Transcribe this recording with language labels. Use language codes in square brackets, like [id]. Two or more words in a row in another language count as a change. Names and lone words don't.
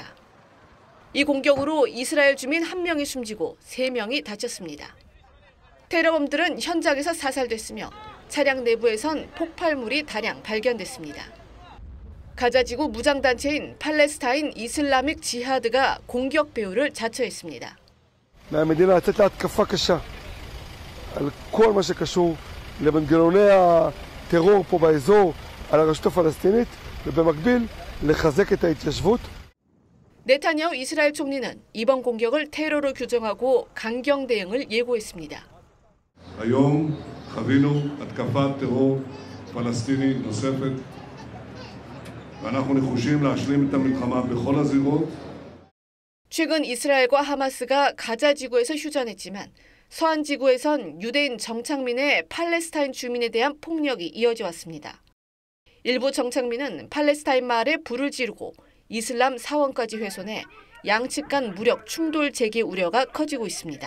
[ko] 이 공격으로 이스라엘 주민 1명이 숨지고 3명이 다쳤습니다. 테러범들은 현장에서 사살됐으며 차량 내부에선 폭발물이 다량 발견됐습니다. 가자지구 무장단체인 팔레스타인 이슬라믹 지하드가 공격 배후를 자처했습니다. [he] מהמדינה לצאת להתקפה קשה על כל מה שקשור למנגנוני הטרור פה באזור, על הרשות הפלסטינית, ובמקביל לחזק את ההתיישבות. [ko] 네타냐후 이스라엘 총리는 이번 공격을 테러로 규정하고 강경 대응을 예고했습니다. [he] היום חווינו התקפת טרור פלסטיני נוספת, ואנחנו נחושים להשלים את המלחמה בכל הזירות. [ko] 최근 이스라엘과 하마스가 가자 지구에서 휴전했지만 서한 지구에선 유대인 정착민의 팔레스타인 주민에 대한 폭력이 이어져 왔습니다. 일부 정착민은 팔레스타인 마을에 불을 지르고 이슬람 사원까지 훼손해 양측 간 무력 충돌 재개 우려가 커지고 있습니다.